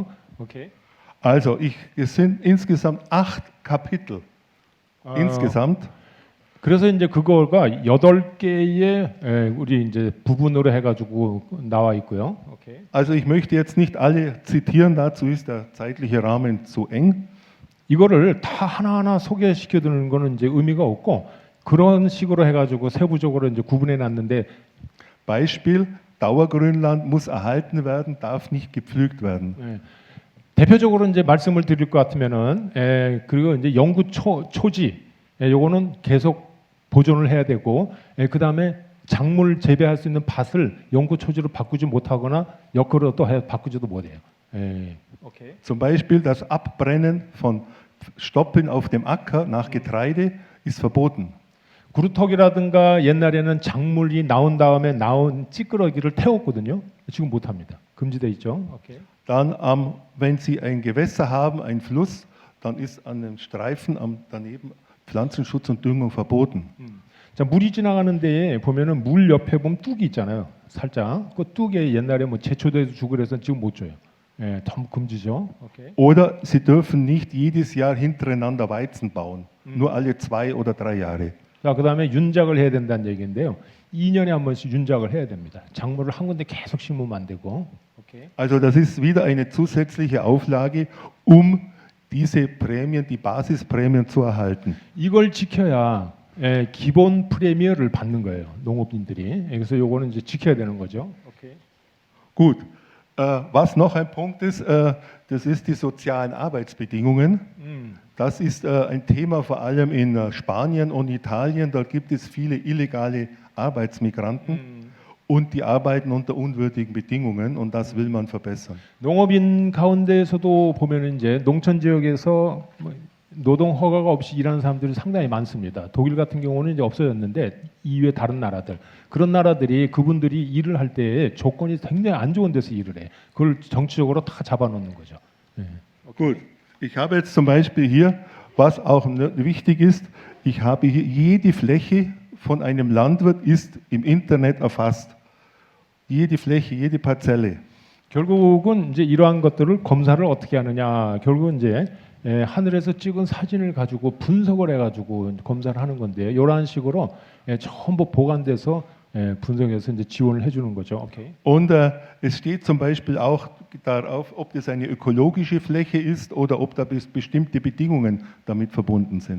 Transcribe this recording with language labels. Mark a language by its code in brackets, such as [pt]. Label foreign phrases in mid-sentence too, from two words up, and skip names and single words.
[ko] 오케이. [de] Also, es sind insgesamt 8 Kapitel. Insgesamt. [ko] 그래서 이제 그거가 8개의 우리 이제 부분으로 해가지고 나와 있고요. 오케이. [de] Also, ich möchte jetzt nicht alle zitieren, dazu ist der zeitliche Rahmen zu eng. [ko] 이거를 다 하나하나 소개시켜 드리는 거는 이제 의미가 없고 그런 식으로 해가지고 세부적으로 이제 구분해 놨는데 [de] Beispiel: Dauergrünland muss erhalten werden, darf nicht gepflügt werden. [ko] 대표적으로 이제 말씀을 드릴 것 같으면은 그리고 이제 영구 초지 요거는 계속 보존을 해야 되고 그 다음에 작물 재배할 수 있는 밭을 영구 초지로 바꾸지 못하거나 역으로 또 바꾸지도 못해요. 오케이. [de] Zum Beispiel das Abbrennen von Stoppeln auf dem Acker nach Getreide ist verboten. [ko] 구루터기라든가 옛날에는 작물이 나온 다음에 나온 찌끄러기를 태웠거든요. 지금 못합니다. 금지돼 있죠. 오케이. [de] Dann, wenn Sie ein Gewässer haben, einen Fluss, dann ist an den Streifen daneben Pflanzenschutz und Düngung verboten. [ko] 자, 물이 지나가는 데에 보면은 물 옆에 보면 뚝이 있잖아요. 살짝 그 뚝에 옛날에 뭐 제초돼서 주고 그래서 지금 못 줘요. 너무 금지죠. 오케이. [de] Oder Sie dürfen nicht jedes Jahr hintereinander Weizen bauen, nur alle 2 oder 3 Jahre. [ko] 자, 그다음에 윤작을 해야 된다는 얘기인데요. 2년에 한 번씩 윤작을 해야 됩니다. 작물을 한 군데 계속 심으면 안 되고. 오케이. [de] Also das ist wieder eine zusätzliche Auflage, diese Prämien, die Basisprämien zu erhalten. [ko] 이걸 지켜야 기본 프리미어를 받는 거예요. 농업인들이. 그래서 요거는 이제 지켜야 되는 거죠. 오케이. [de] Gut. Was noch ein Punkt ist, das ist die sozialen Arbeitsbedingungen. Das ist ein Thema vor allem in Spanien und Italien. Dort gibt es viele illegale Arbeitsmigranten und die arbeiten unter unwürdigen Bedingungen und das will man verbessern. [ko] 농업인 가운데에서도 보면은 이제 농촌 지역에서 노동 허가가 없이 일하는 사람들이 상당히 많습니다. 독일 같은 경우는 이제 없어졌는데 이외 다른 나라들 그런 나라들이 그분들이 일을 할 때 조건이 굉장히 안 좋은 데서 일을 해. 그걸 정치적으로 다 잡아놓는 거죠. [de] Gut, ich habe jetzt zum Beispiel hier, was auch wichtig ist, ich habe hier jede Fläche von einem Landwirt ist im Internet erfasst. Jede Fläche, jede Parzelle. [ko] 결국은 이제 이러한 것들을 검사를 어떻게 하느냐. 결국은 이제 하늘에서 찍은 사진을 가지고 분석을 해가지고 검사를 하는 건데 이러한 식으로 전부 보관돼서 분석해서 이제 지원을 해주는 거죠. 오케이. [de] Und es steht zum Beispiel auch darauf, ob das eine ökologische Fläche ist oder ob da bestimmte Bedingungen damit verbunden sind.